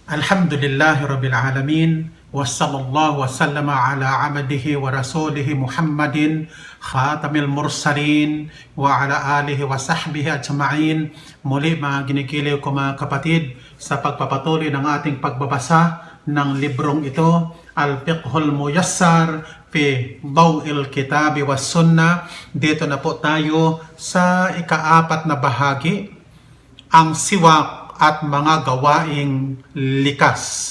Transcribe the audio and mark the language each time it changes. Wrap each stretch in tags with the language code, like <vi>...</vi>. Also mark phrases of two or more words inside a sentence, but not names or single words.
<ar>الحمد لله رب العالمين وصلى الله وسلم على عبده ورسوله محمد خاتم المرسلين وعلى آله وصحبه أجمعين.</ar> <tl>Muli mga ginikiliw ko mga kapatid sa pagpapatuloy ng ating pagbabasa ng librong ito, Al-Fiqhul Muyassar fi Daw'il Kitabi was Sunnah. Dito na po tayo sa ikaapat na bahagi, ang siwak at mga gawaing likas.</tl>